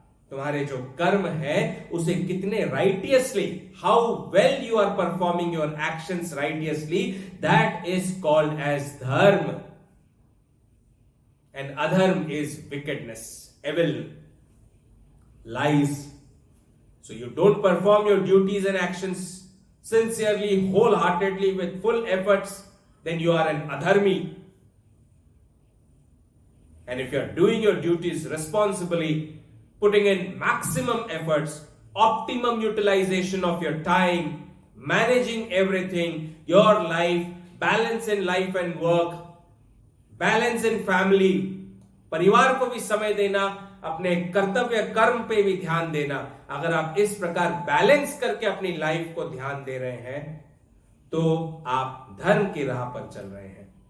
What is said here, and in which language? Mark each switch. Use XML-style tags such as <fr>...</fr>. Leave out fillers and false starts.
<hi>तुम्हारे जो कर्म है उसे कितने</hi> <en>Righteously, how well you are performing your actions righteously, that is called as dharma. And adharma is wickedness, evil, lies. So you don't perform your duties and actions sincerely, wholeheartedly, with full efforts, then you are an adharmi. And if you're doing your duties responsibly, putting in maximum efforts, optimum utilization of your time, managing everything, your life, balance in life and work, balance in family,</en> <hi>परिवार को भी समय देना, अपने कर्तव्य कर्म पे भी ध्यान देना, अगर आप इस प्रकार बैलेंस करके अपनी लाइफ को ध्यान दे रहे हैं तो आप धर्म की राह पर चल रहे हैं।</hi>